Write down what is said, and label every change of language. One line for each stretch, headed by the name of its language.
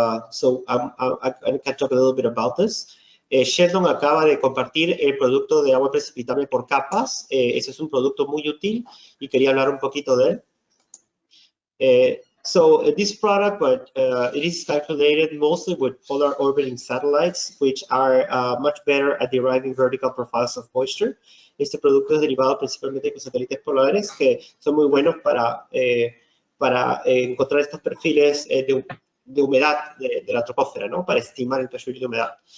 English: So I can talk a little bit about this.
Spanish: Sheldon acaba de compartir el producto de agua precipitable por capas. Ese es un producto muy útil y quería hablar un poquito de él.
English: So this product, it is calculated mostly with polar orbiting satellites, which are much better at deriving vertical profiles of moisture.
Spanish: Este producto es derivado principalmente de satélites polares que son muy buenos para encontrar estos perfiles de humedad de la troposfera, ¿no? Para estimar el perfil de humedad.